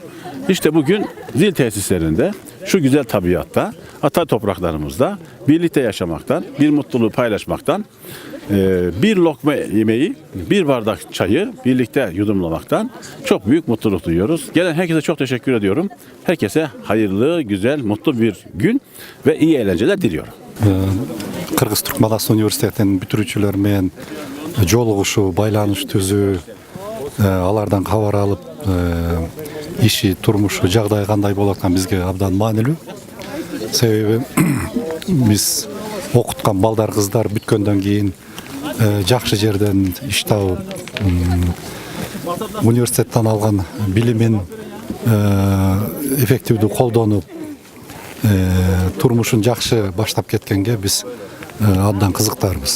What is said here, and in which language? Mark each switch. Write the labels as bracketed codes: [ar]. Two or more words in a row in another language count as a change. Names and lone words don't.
[tr] İşte bugün Zil tesislerinde, şu güzel tabiatta, ata topraklarımızda birlikte yaşamaktan, bir mutluluğu paylaşmaktan, bir lokma yemeği, bir bardak çayı birlikte yudumlamaktan çok büyük mutluluk duyuyoruz. Gelen herkese çok teşekkür ediyorum. Herkese hayırlı, güzel, mutlu bir gün ve iyi eğlenceler diliyorum. [ky] Kırgız Türk Manas Üniversiteti'nin бүтүрүүчүлөр менен жолугушуу, байланыш түзүү, алардан кабар алып, иши, турмушу, жагдайы кандай болуп аткан бизге абдан маанилүү. Себеби биз окуткан балдар, кыздар бүткөндөн кийин жакшы жерден иш табып, университеттен алган билимин эффективдүү колдонуп, турмушун жакшы баштап кеткенге биз абдан кызыктарбыз.